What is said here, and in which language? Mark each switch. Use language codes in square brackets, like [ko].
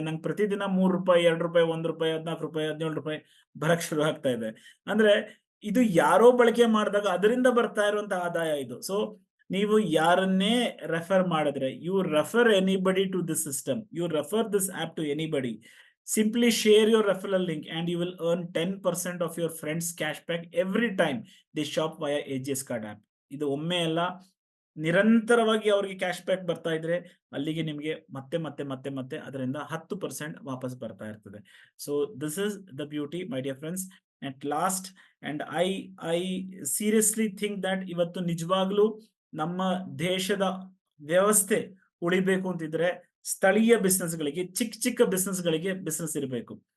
[kn] ನಂಗೆ ಪ್ರತಿದಿನ ₹3, ₹2, ₹1, ₹14, ₹17 ಬರಕ್ ಶುರು ಆಗ್ತಾ ಇದೆ. ಅಂದ್ರೆ ಇದು ಯಾರೋ ಬಳಕೆ ಮಾಡಿದಾಗ ಅದರಿಂದ ಬರ್ತಾ ಇರುವಂತಹ ಆದಾಯ ಇದು. [en] so [kn] ನೀವು ಯಾರನ್ನೇ ರೆಫರ್ ಮಾಡಿದ್ರೆ, [en] You refer anybody to this system, you refer this app to anybody. Simply share your referral link and you will earn 10% of your friends cashback every time they shop via AGS Card app. [kn] ಇದು ಒಮ್ಮೆ ಅಲ್ಲ, ನಿರಂತರವಾಗಿ ಅವ್ರಿಗೆ cash back ಬರ್ತಾ ಇದ್ರೆ ಅಲ್ಲಿಗೆ ನಿಮಗೆ ಮತ್ತೆ ಅದರಿಂದ 10% ವಾಪಸ್ ಬರ್ತಾ ಇರ್ತದೆ. [en] So this is the beauty my dear friends. At last and I seriously think that [kn] ಇವತ್ತು ನಿಜವಾಗ್ಲೂ ನಮ್ಮ ದೇಶದ ವ್ಯವಸ್ಥೆ ಉಳಿಬೇಕು ಅಂತಿದ್ರೆ ಸ್ಥಳೀಯ ಬಿಸ್ನೆಸ್ಗಳಿಗೆ, ಚಿಕ್ಕ ಬಿಸ್ನೆಸ್ಗಳಿಗೆ ಬಿಸ್ನೆಸ್ ಇರಬೇಕು.